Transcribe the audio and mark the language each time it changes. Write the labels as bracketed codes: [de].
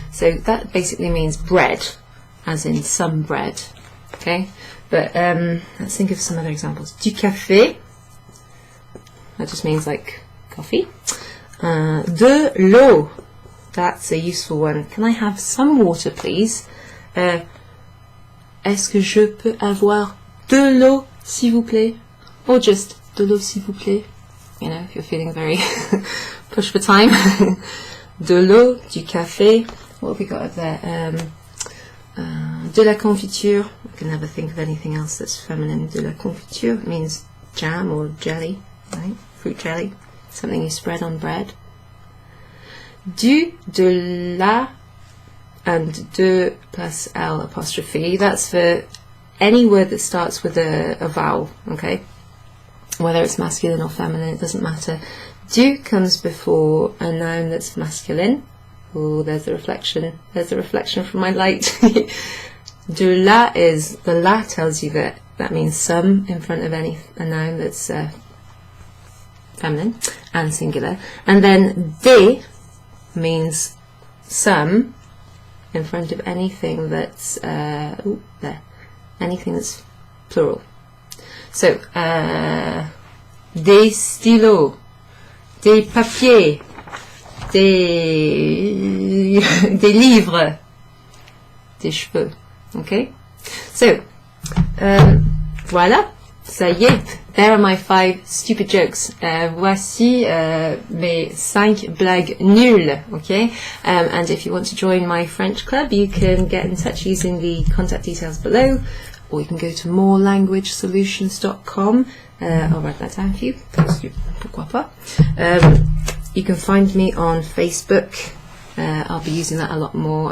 [en] So that basically means bread, as in some bread, okay? But let's think of some other examples. Du café, that just means like coffee. [fr] De l'eau. [en] That's a useful one. Can I have some water, please? [fr] Est-ce que je peux avoir de l'eau, s'il vous plaît? Or just de l'eau, s'il vous plaît? [en] You know, if you're feeling very push for time. [fr] De l'eau, du café. [en] What have we got up there? [fr] De la confiture. [en] I can never think of anything else that's feminine. De la confiture means jam or jelly, right? Fruit jelly. Something you spread on bread. Du, de la, and de plus L apostrophe. That's for any word that starts with a vowel, okay? Whether it's masculine or feminine, it doesn't matter. Du comes before a noun that's masculine. Oh, there's the reflection. There's the reflection from my light. De la is, the la tells you that means some in front of a noun that's feminine and singular. And then de means some in front of anything that's anything that's plural. [fr] So des stylos, des papiers, des livres, des cheveux. Okay, so voilà, ça y est, [en] there are my 5 stupid jokes. [fr] Voici mes 5 blagues nulles. [en] Okay, and if you want to join my French club, you can get in touch using the contact details below, or you can go to morelanguagesolutions.com. I'll write that down for you, [fr] parce que pourquoi pas. [en] You can find me on Facebook. I'll be using that a lot more.